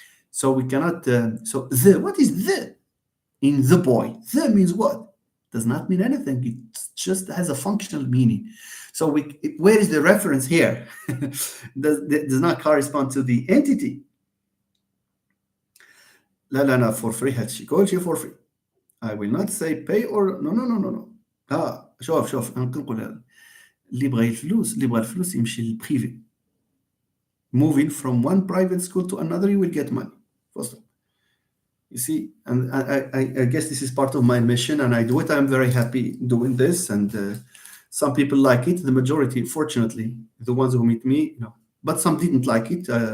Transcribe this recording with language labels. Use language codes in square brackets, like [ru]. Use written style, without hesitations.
[en] So we cannot. What is the in the boy? The means what? Does not mean anything. It just has a functional meaning. So where is the reference here? does not correspond to the entity. [ar] لا [en] for free [ar] هادشي كلشي [en] for free. I will not say pay or no. [ar] شوف انا كنقول هذا اللي بغى الفلوس يمشي للبريفي. [en] Moving from one private school to another, you will get money. First of all. You see, and I guess this is part of my mission, and I do it. I'm very happy doing this, and some people like it. The majority, fortunately, the ones who meet me, but some didn't like it.